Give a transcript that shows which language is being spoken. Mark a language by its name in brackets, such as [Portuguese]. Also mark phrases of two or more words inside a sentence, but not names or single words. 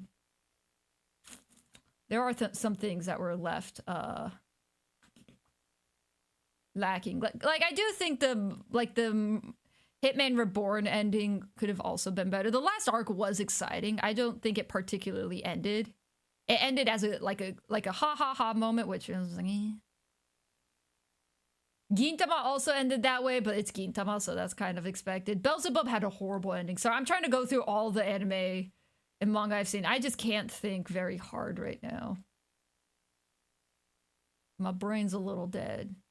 [English] There are some things that were left lacking. Like I do think the Hitman Reborn ending could have also been better. The last arc was exciting. I don't think it particularly ended. It ended as a ha ha ha moment, which was like, eh. Gintama also ended that way, but it's Gintama, so that's kind of expected. Beelzebub had a horrible ending, so I'm trying to go through all the anime and manga I've seen. I just can't think very hard right now. My brain's a little dead.